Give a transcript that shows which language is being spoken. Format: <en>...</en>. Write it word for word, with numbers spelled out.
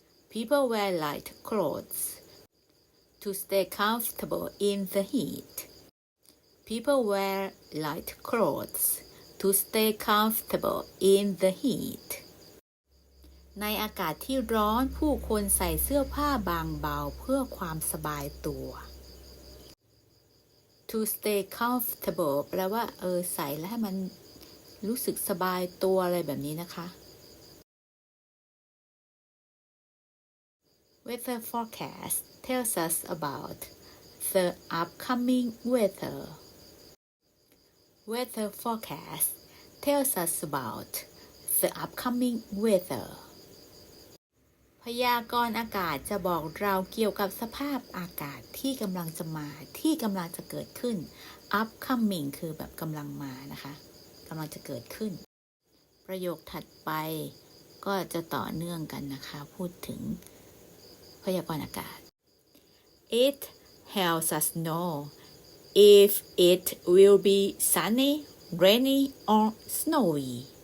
<en>People wear light clothes to stay comfortable in the heat. People wear light clothes to stay comfortable in the heat.</en> <th>ในอากาศที่ร้อนผู้คนใส่เสื้อผ้าบางเบาเพื่อความสบายตัว</th> <en>To stay comfortable</en> <th>แปลว่าเออใส่แล้วให้มันรู้สึกสบายตัวอะไรแบบนี้นะคะ</th> <en>Weather forecast tells us about the upcoming weather. Weather forecast tells us about the upcoming weather.</en> <th>พยากรณ์อากาศจะบอกเราเกี่ยวกับสภาพอากาศที่กำลังจะมาที่กำลังจะเกิดขึ้น</th> <en>upcoming</en> <th>คือแบบกำลังมานะคะกำลังจะเกิดขึ้นประโยคถัดไปก็จะต่อเนื่องกันนะคะพูดถึงพยากรณ์อากาศ</th> <en>It helps us know if it will be sunny, rainy or snowy.</en>